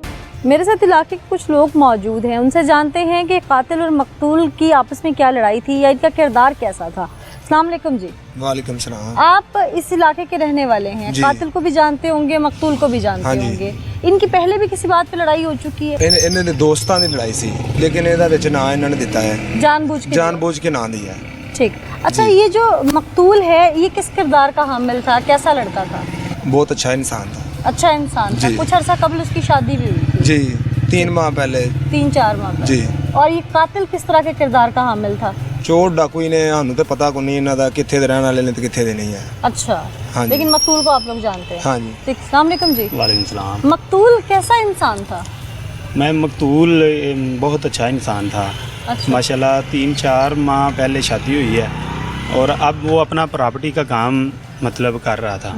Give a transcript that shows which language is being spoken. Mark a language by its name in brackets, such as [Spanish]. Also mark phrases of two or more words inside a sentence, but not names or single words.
[Urdu] میرے ساتھ علاقے کے کچھ لوگ موجود ہیں, ان سے جانتے ہیں کہ قاتل اور مقتول کی آپس میں کیا لڑائی تھی یا ان کا کردار کیسا تھا. السلام علیکم جی. وعلیکم السلام. آپ اس علاقے کے رہنے والے ہیں, قاتل کو بھی جانتے ہوں گے, مقتول کو بھی جانتے ہوں گے. ان کی پہلے بھی کسی بات پہ لڑائی ہو چکی ہے؟ [Punjabi] انہوں نے دوستاں دی لڑائی سی, لیکن ਇਹਦਾ ਵਿੱਚ ਨਾਂ ਇਹਨਾਂ ਨੇ ਦਿੱਤਾ ਹੈ جان بوجھ کے ਨਾਂ دیا ہے. [Urdu] ٹھیک. اچھا یہ جو مقتول ہے یہ کس کردار کا حامل تھا, کیسا لڑکا تھا؟ بہت اچھا انسان تھا. اچھا انسان تھا. کچھ عرصہ قبل اس کی شادی بھی ہوئی تھی؟ جی 3 ماہ پہلے. 3-4 ماہ پہلے. جی. اور یہ قاتل کس طرح کے کردار کا حامل تھا؟ [Punjabi] چور ڈاکو ہی نے, ہانوں تے پتہ کو نہیں انہاں دا کتھے دے رہن والے نے تے کتھے دے نہیں ہے. [Urdu] اچھا لیکن مقتول کو آپ لوگ جانتے ہیں؟ ہاں جی. السلام علیکم جی. وعلیکم السلام. مقتول کیسا انسان تھا؟ میں مقتول بہت اچھا انسان تھا ماشاءاللہ. 3-4 ماہ پہلے شادی ہوئی ہے اور اب وہ اپنا پراپرٹی کا کام مطلب کر رہا تھا.